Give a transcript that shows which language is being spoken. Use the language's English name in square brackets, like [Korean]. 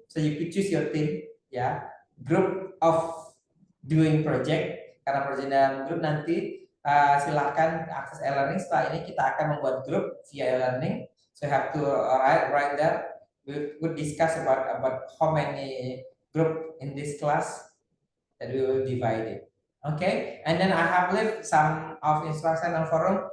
[English] So you could choose your team, ya, group of doing project. [Indonesian] Karena project dalam grup nanti silahkan akses e-learning. Setelah ini kita akan membuat grup via e-learning. [English] So you have to write that. We would discuss about how many group in this class that we will divide it. Okay, and then I have left some of instruction on forum.